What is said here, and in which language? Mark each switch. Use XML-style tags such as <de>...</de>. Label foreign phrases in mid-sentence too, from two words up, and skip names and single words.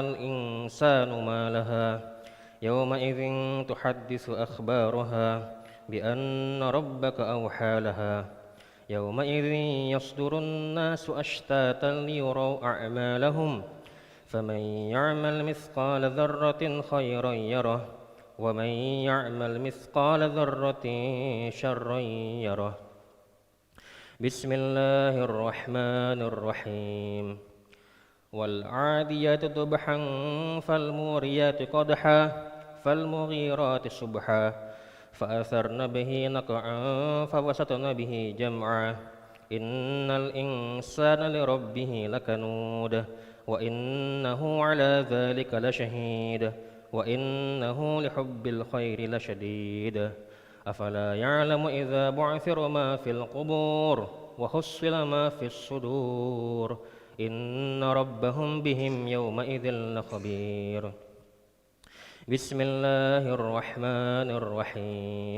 <ar>الإنسان ما لها يومئذ تحدث أخبارها بأن ربك أوحى لها يومئذ يصدر الناس أشتاتا ليروا أعمالهم فمن يعمل مثقال ذرة خيرا يره ومن يعمل مثقال ذرة شرا يره. بسم الله الرحمن الرحيم. والعاديات ضبحا فالموريات قدحا فالمغيرات صبحا فأثرن به نقعا فوسطن به جمعا. إن الإنسان لربه لكنود وإنه على ذلك لشهيد وإنه لحب الخير لشديد. أفلا يعلم إذا بعثر ما في القبور وحصل ما في الصدور إن ربهم بهم يومئذ لخبير. بسم الله الرحمن الرحيم.</ar>